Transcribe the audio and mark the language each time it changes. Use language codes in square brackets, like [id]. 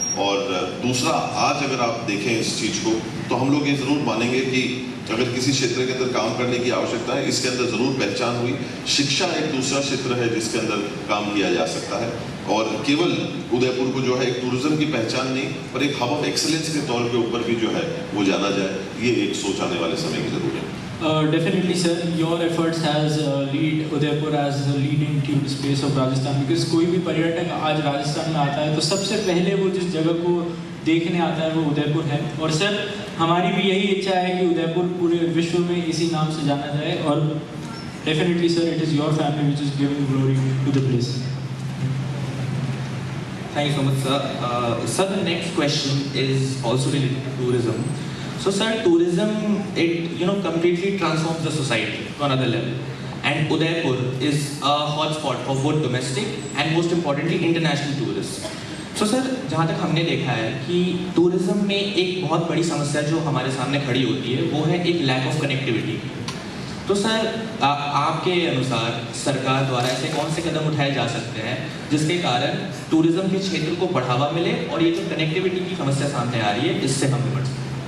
[hi] और दूसरा, आज अगर आप देखें इस चीज़ को तो हम लोग ये ज़रूर मानेंगे कि अगर किसी क्षेत्र के अंदर काम करने की आवश्यकता है, इसके अंदर ज़रूर पहचान हुई। शिक्षा एक दूसरा क्षेत्र है जिसके अंदर काम किया जा सकता है और केवल उदयपुर को जो है एक टूरिज्म की पहचान नहीं पर एक हब ऑफ एक्सीलेंस के तौर के ऊपर भी जो है वो जाना जाए, ये एक सोच आने वाले समय की ज़रूरत है। [en] Definitely, sir. Your efforts has lead Udaipur as the leading tourist place of Rajasthan. [hi] Because कोई भी पर्यटक आज राजस्थान में आता है तो सबसे पहले वो जिस जगह को देखने आता है वो उदयपुर है। और सर, हमारी भी यही इच्छा है कि उदयपुर पूरे विश्व में इसी नाम से जाना जाए। [en] और definitely, sir, it is your family which is giving glory to the place. Thank you so much, sir. Sir, the next question is also related to tourism. So, sir, tourism, it completely transforms the society to another level, and Udaipur is a hotspot for both domestic and most importantly international tourists. So, sir, [hi] जहाँ तक हमने देखा है कि tourism में एक बहुत बड़ी समस्या जो हमारे सामने खड़ी होती है वो है एक [en] lack of connectivity. [hi] तो सर, आपके अनुसार सरकार द्वारा ऐसे कौन से कदम उठाए जा सकते हैं जिसके कारण टूरिज्म के क्षेत्र को बढ़ावा मिले और ये जो कनेक्टिविटी की समस्या सामने आ रही है इससे हम निपट सकें?